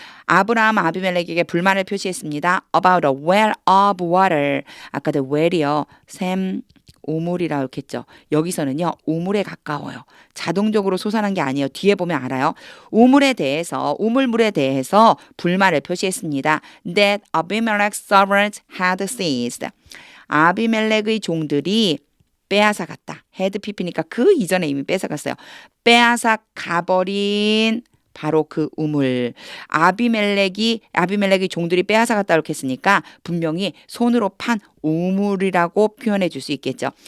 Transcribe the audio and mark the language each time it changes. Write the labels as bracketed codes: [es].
[ko] 아브라함은 아비멜렉에게 불만을 표시했습니다. [en] About a well of water. [ko] 아까도 well이요. 샘, 우물이라 이렇게 했죠. 여기서는요. 우물에 가까워요. 자동적으로 솟아난 게 아니에요. 뒤에 보면 알아요. 우물물에 대해서 불만을 표시했습니다. [en] That Abimelech's servants had seized. [ko] 아비멜렉의 종들이 빼앗아 갔다. had pp니까 그 이전에 이미 뺏어 갔어요. 빼앗아 가버린 바로 그 우물. 아비멜렉의 종들이 빼앗아 갔다 이렇게 했으니까 분명히 손으로 판 우물이라고 표현해 줄 수 있겠죠.